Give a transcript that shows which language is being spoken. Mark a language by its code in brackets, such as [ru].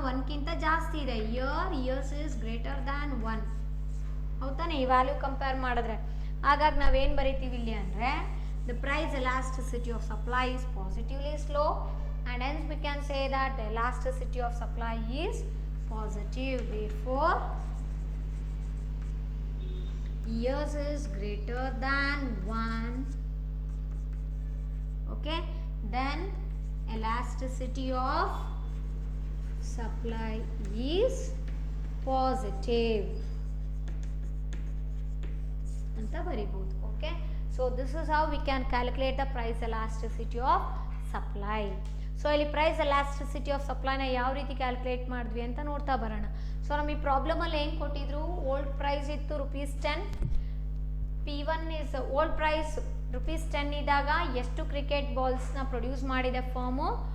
[kn] 1ಕ್ಕಿಂತ ಜಾಸ್ತಿ ಇದೆ. [en] ES is greater than 1 [kn] ಹೌದಾನೆ ಈ ವ್ಯಾಲ್ಯೂ ಕಂಪೇರ್ ಮಾಡಿದ್ರೆ. ಹಾಗಾಗಿ ನಾವೇನು ಬರಿತೀವಿ ಇಲ್ಲಿ ಅಂದರೆ [en] The price elasticity of supply is positively slow and hence we can say that the elasticity of supply is positive. Therefore ES is greater than 1. Okay, then elasticity of supply is positive [kn] anta baribodu. [en] Okay, so this is how we can calculate the price elasticity of supply. [kn] So ಇಲ್ಲಿ price elasticity of ಸಪ್ಲೈನ ಯಾವ ರೀತಿ calculate ಮಾಡಿದ್ವಿ ಅಂತ ನೋಡ್ತಾ ಬರೋಣ. So ನಮಗೆ ಪ್ರಾಬ್ಲಮಲ್ಲಿ ಏನು ಕೊಟ್ಟಿದ್ರು, ಓಲ್ಡ್ ಪ್ರೈಸ್ ಇತ್ತು ₹10. P1 ಇಸ್ ಓಲ್ಡ್ ಪ್ರೈಸ್ ₹10 ಇದ್ದಾಗ ಎಷ್ಟು ಕ್ರಿಕೆಟ್ ಬಾಲ್ಸ್ನ ಪ್ರೊಡ್ಯೂಸ್ ಮಾಡಿದೆ ಫರ್ಮು,